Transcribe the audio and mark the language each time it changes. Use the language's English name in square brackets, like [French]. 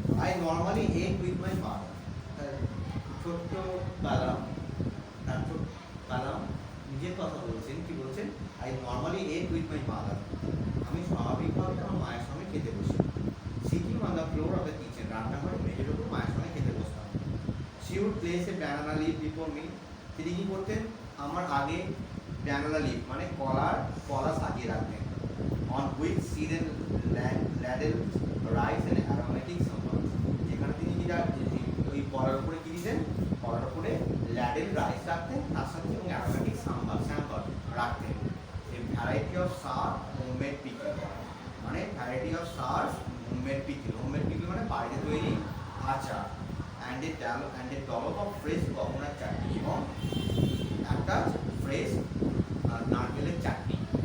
[English] I normally ate with my mother. [Bangla] ছোট্ট কালাম, তার ছোট্ট কালাম নিজের কথা বলছেন, কি বলছেন? [English] I normally ate with my mother. [Bangla] আমি স্বাভাবিকভাবে আমার মায়ের সঙ্গে খেতে বসি। [English] Sitting on the floor of the kitchen, [Bangla] রান্নাঘরে মেঝের উপর মায়ের সঙ্গে খেতে বসতাম। [English] She would place a banana leaf before me. [Bangla] তিনি কি করতেন? আমার আগে banana leaf মানে কলা সাজিয়ে রাখতেন। [English] On which she then ladled rice and aromatic sambar. [Bangla] যেখানে তিনি কি ওই কলার উপরে কি দিতেন? কলার উপরে ladled rice রাখতেন, তার সাথে এবং aromatic sambar রাখতেন। [English] A variety of sour homemade pickle, মানে variety of sour homemade pickle [Bangla] মানে বাড়িতে তৈরি আচার। [English] and a dollop of fresh coconut chutney, [Bangla] এবং একটা ফ্রেশ নারকেলের চাটনি।